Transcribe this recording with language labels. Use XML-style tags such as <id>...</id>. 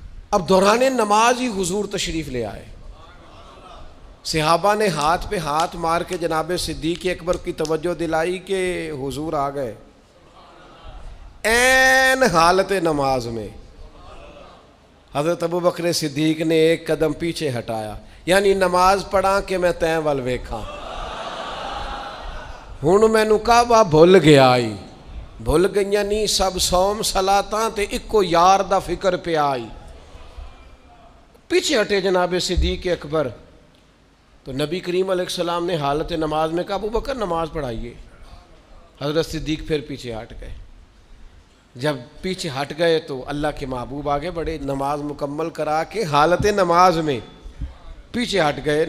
<ur>اب دوران نماز ہی حضور تشریف لے آئے. صحابہ نے ہاتھ پہ ہاتھ مار کے جناب صدیق اکبر کی توجہ دلائی کہ حضور آ گئے. این حالت نماز میں حضرت ابو بکر صدیق نے ایک قدم پیچھے ہٹایا، یعنی نماز پڑھا کہ</ur> <pa>میں تیں ول ویکھاں. ہن مینوں کعبہ بھول گیا آئی، بھول گئیاں نہیں سب سوم صلاتاں تے اکو یار دا فکر پہ آئی.</pa> <ur>پیچھے ہٹے جناب صدیق اکبر. تو نبی کریم علیہ السلام نے حالت نماز میں کہا ابو بکر نماز پڑھائیے. حضرت صدیق پھر پیچھے ہٹ گئے. جب پیچھے ہٹ گئے تو اللہ کے محبوب آگے بڑے، نماز مکمل کرا کے حالت نماز میں پیچھے ہٹ گئے.</ur>